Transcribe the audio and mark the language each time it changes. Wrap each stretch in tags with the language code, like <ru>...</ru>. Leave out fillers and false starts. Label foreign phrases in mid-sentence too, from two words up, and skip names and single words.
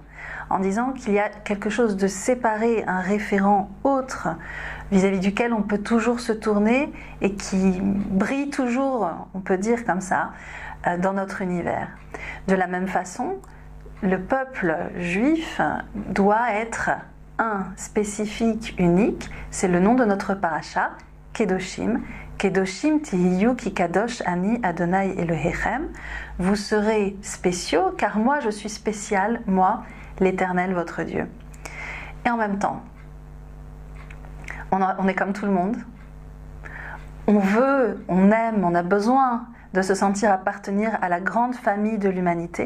<fr>En disant qu'il y a quelque chose de séparé, un référent autre, vis-à-vis duquel on peut toujours se tourner et qui brille toujours, on peut dire comme ça, dans notre univers. De la même façon, le peuple juif doit être un, spécifique, unique. C'est le nom de notre paracha, Kedoshim.</fr> <he>קדושים תהיו כי קדוש אני אדני אלהיכם.</he> <fr>Vous serez spéciaux car moi je suis spécial, moi l'Éternel votre Dieu. Et en même temps, on est comme tout le monde. On veut, on aime, on a besoin de se sentir appartenir à la grande famille de l'humanité.</fr>